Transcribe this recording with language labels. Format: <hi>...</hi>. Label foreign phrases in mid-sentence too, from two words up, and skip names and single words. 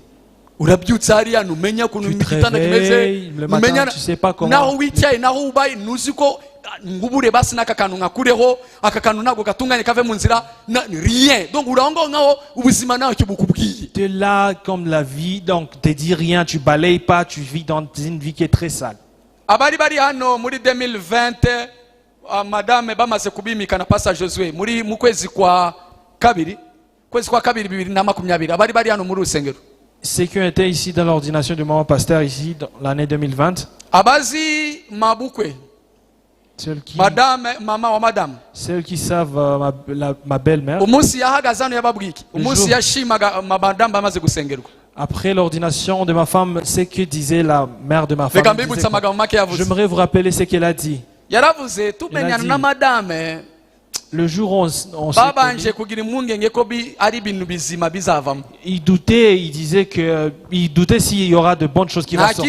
<fr>Tu te réveilles le matin, tu sais pas comment. Tu es là comme la vie, donc tu ne dis rien, tu balayes pas, tu vis dans une vie qui est très sale.</fr> <rw>abari bari hano muri 2020 madame bamaze kubimika na pastor Josué muri mu kwezi kwa kabiri 2020 abari bari hano muri rusengero.</rw> <fr>Ceux qui ont été ici dans l'ordination du maman pasteur ici dans l'année 2020.</fr> <rw>Abazi mabukwe.</rw> <fr>Celles qui, madame, maman ou madame. Celles qui savent ma belle-mère. Après l'ordination de ma femme, c'est que disait la mère de ma femme. J'aimerais vous rappeler ce qu'elle a dit. Elle a dit, le jour où on s'est connus, il doutait, il disait qu'il doutait s'il y aura de bonnes choses qui vont sortir.</fr>